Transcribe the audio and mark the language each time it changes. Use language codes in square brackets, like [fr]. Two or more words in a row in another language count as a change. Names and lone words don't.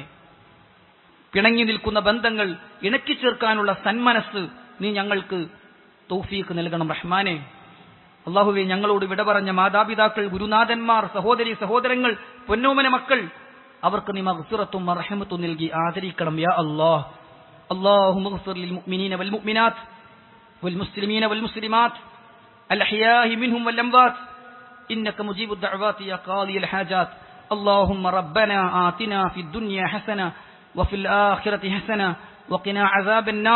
[ml] പിണങ്ങി നിൽക്കുന്ന ബന്ധങ്ങൾ ഇണക്കി ചേർക്കാനുള്ള സന്മനസ് നീ ഞങ്ങൾക്ക് തൗഫീഖ് നൽകണം റഹ്മാനെ. അല്ലാഹുവേ, ഞങ്ങളോട് വിട പറഞ്ഞ മാതാപിതാക്കൾ, ഗുരുനാഥന്മാർ, സഹോദരി സഹോദരങ്ങൾ, പൊന്നോമന മക്കൾ, അവർക്ക് നീ മഗ്ഫിറത്തും റഹ്മത്തും നൽകി ആദരിക്കണം [ar] يا الله. اللهم اغفر للمؤمنين والمؤمنات والمسلمين والمسلمات الأحياء منهم والأموات إنك مجيب الدعوات يا قاضي الحاجات. اللهم ربنا آتنا في الدنيا حسنة وفي الآخرة حسنة وقنا عذاب النار.